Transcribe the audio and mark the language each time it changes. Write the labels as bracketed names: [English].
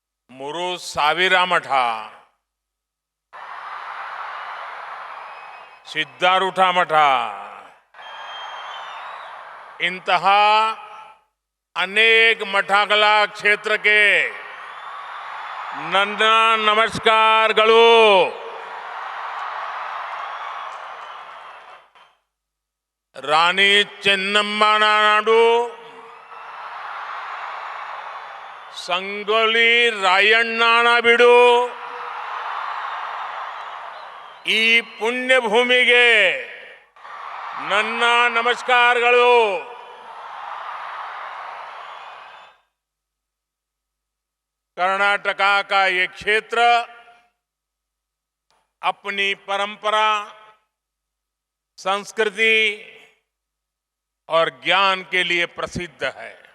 [Kannada] मुरु साविरा मठा, सिद्धारूढ़ा मठा, इंतहा अनेक मठागला [Hindi] क्षेत्र के [Kannada] ನನ್ನ ನಮಸ್ಕಾರಗಳು। ರಾಣಿ ಚೆನ್ನಮ್ಮನ ನಾಡು, ಸಂಗೊಳ್ಳಿ ರಾಯಣ್ಣನ ಬಿಡು, ಈ ಪುಣ್ಯ ಭೂಮಿಗೆ ನನ್ನ ನಮಸ್ಕಾರಗಳು। [Hindi] कर्नाटका का ये क्षेत्र अपनी परंपरा, संस्कृति और ज्ञान के लिए प्रसिद्ध है।